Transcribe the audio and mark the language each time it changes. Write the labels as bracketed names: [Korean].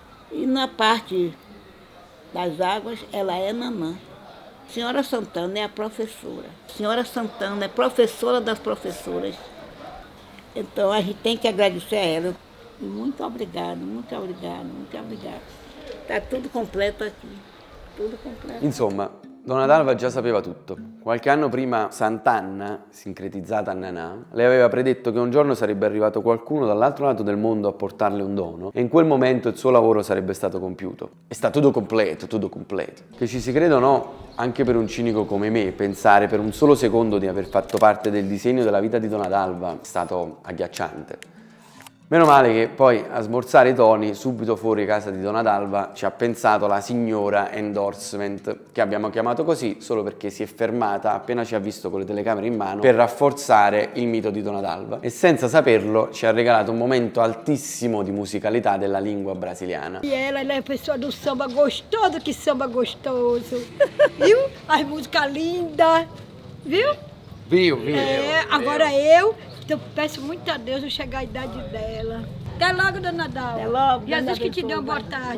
[Portuguese] E na parte das águas, ela é Nanã. Senhora Santana é a professora. Senhora Santana é professora das professoras. Então a gente tem que agradecer a ela. E muito obrigado, muito obrigado, muito obrigado. Está tudo completo aqui, tudo completo. [Italian] Insomma, Donna Dalva già sapeva tutto. Qualche anno prima Sant'Anna, sincretizzata a Nanà, le aveva predetto che un giorno sarebbe arrivato qualcuno dall'altro lato del mondo a portarle un dono e in quel momento il suo lavoro sarebbe stato compiuto. E sta tutto completo, tutto completo. Che ci si creda o no, anche per un cinico come me, pensare per un solo secondo di aver fatto parte del disegno della vita di Donna Dalva è stato agghiacciante. Meno male che poi a smorzare i toni, subito fuori casa di Donna Dalva, ci ha pensato la signora Endorsement, che abbiamo chiamato così solo perché si è fermata appena ci ha visto con le telecamere in mano per rafforzare il mito di Donna Dalva. E senza saperlo ci ha regalato un momento altissimo di musicalità della lingua brasiliana. [Portuguese] E ela é a pessoa do samba gostoso, que samba gostoso. Viu? As músicas lindas. Viu? Viu? Agora eu peço muito a Deus eu chegar à idade dela. Até logo, Dona Dalva. Até logo, Jesus que te dê uma boa tarde,